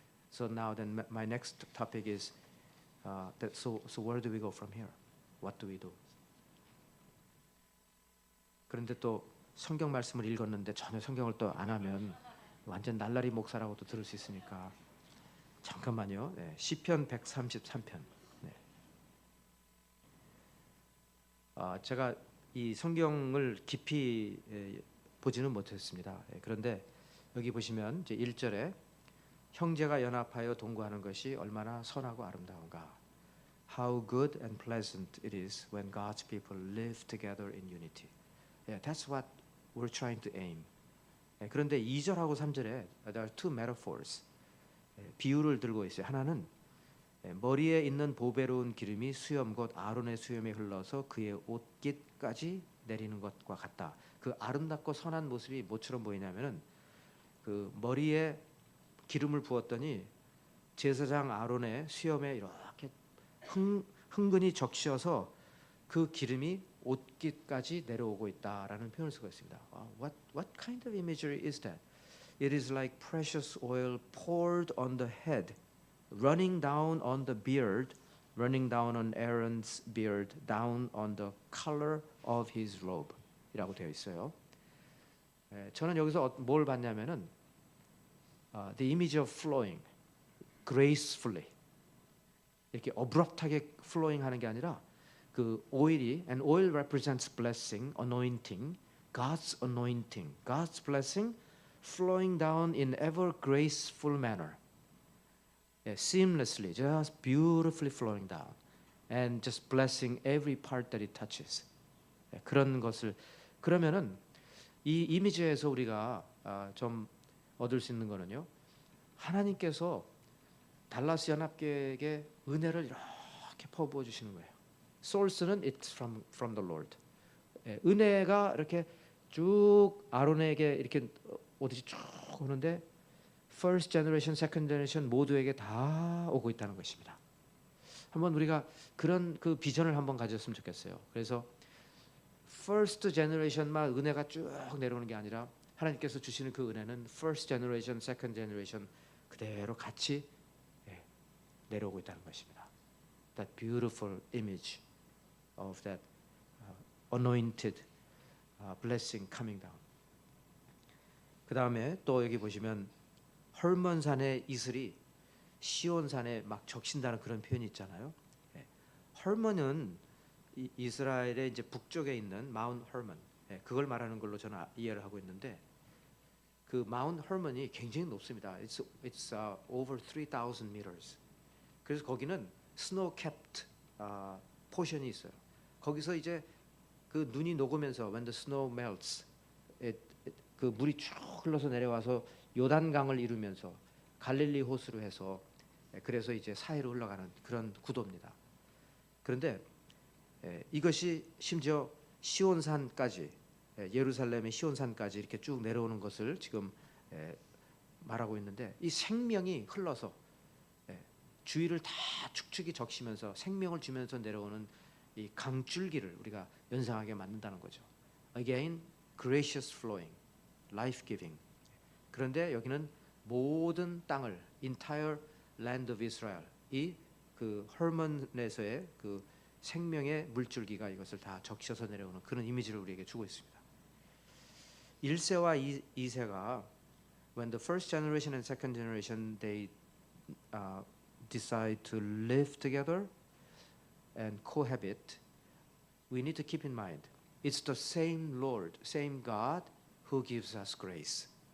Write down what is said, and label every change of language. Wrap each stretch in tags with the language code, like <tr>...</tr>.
<en>So now then my next topic is so where do we go from here? What do we do?</en> <ko>그런데 또 성경 말씀을 읽었는데 전혀 성경을 또 안 하면 완전 날라리 목사라고도 들을 수 있으니까 잠깐만요. 네, 시편 133편. 네. 제가 이 성경을 깊이 보지는 못했습니다. 그런데 여기 보시면 이제 1절에 형제가 연합하여 동거하는 것이 얼마나 선하고 아름다운가.</ko> <en>How good and pleasant it is when God's people live together in unity. Yeah, that's what we're trying to aim.</en> <ko>그런데 2절하고 3절에</ko> <en>there are two metaphors.</en> <ko>비유를 들고 있어요. 하나는 머리에 있는 보배로운 기름이 수염 곧 아론의 수염에 흘러서 그의 옷깃까지 내리는 것과 같다. 그 아름답고 선한 모습이 뭐처럼 보이냐면은 그 머리에 기름을 부었더니 제사장 아론의 수염에 이렇게 흥건히 적셔서 그 기름이 옷깃까지 내려오고 있다라는 표현을 쓰고 있습니다.</ko> <en>What kind of imagery is that? It is like precious oil poured on the head, running down on the beard, running down on Aaron's beard, down on the color of his robe.</en> <ko>이라고 되어 있어요. 저는 여기서 뭘 봤냐면은</ko> <en>the image of flowing, gracefully 이렇게 abrupt하게 flowing</en> <ko>하는 게 아니라 그 오일이</ko> <en>and oil represents blessing, anointing, God's anointing, God's blessing flowing down in ever graceful manner, seamlessly, just beautifully flowing down, and just blessing every part that it touches.</en> <ko>그런 것을 그러면은 이 이미지에서 우리가 좀 얻을 수 있는 거는요. 하나님께서 달라스 연합교회에게 은혜를 이렇게 퍼부어 주시는 거예요.</ko> <en>Source는 it's from the Lord.</en> <ko>은혜가 이렇게 쭉 아론에게 이렇게 오듯이 쭉 오는데</ko> <en>first generation, second generation</en> <ko>모두에게 다 오고 있다는 것입니다. 한번 우리가 그런 그 비전을 한번 가졌으면 좋겠어요. 그래서 first generation만 은혜가 쭉 내려오는 게 아니라 하나님께서 주시는 그 은혜는</ko> <en>first generation, second generation</en> <ko>그대로 같이 내려오고 있다는 것입니다.</ko> <en>That beautiful image of that anointed blessing coming down.</en> <ko>그 다음에 또 여기 보시면 헐몬산의 이슬이 시온산에 막 적신다는 그런 표현이 있잖아요. 헐몬은 이스라엘의 이제 북쪽에 있는 마운트 헐몬, 그걸 말하는 걸로 저는 이해를 하고 있는데 그 마운트 헐몬이 굉장히 높습니다.</ko> <en>It's over 3,000 meters.</en> <ko>그래서 거기는 snow-capped 포션이 있어요. 거기서 이제 그 눈이 녹으면서</ko> <en>when the snow melts,</en> <ko>그 물이 쭉 흘러서 내려와서 요단강을 이루면서 갈릴리 호수로 해서 그래서 이제 사해로 흘러가는 그런 구도입니다. 그런데 이것이 심지어 시온산까지 예루살렘의 시온산까지 이렇게 쭉 내려오는 것을 지금 말하고 있는데 이 생명이 흘러서 주위를 다 축축이 적시면서 생명을 주면서 내려오는 이 강줄기를 우리가 연상하게 만든다는 거죠.</ko> <en>Again, gracious flowing, life-giving.</en> <ko>그런데 여기는 모든 땅을</ko> <en>entire land of Israel</en> <ko>이 그 헐몬에서의 그 생명의 물줄기가 이것을 다 적셔서 내려오는 그런 이미지를 우리에게 주고 있습니다. 1세와 2세가</ko> <en>when the first generation and second generation they decide to live together and cohabit, we need to keep in mind it's the same Lord, same God who gives us grace.</en>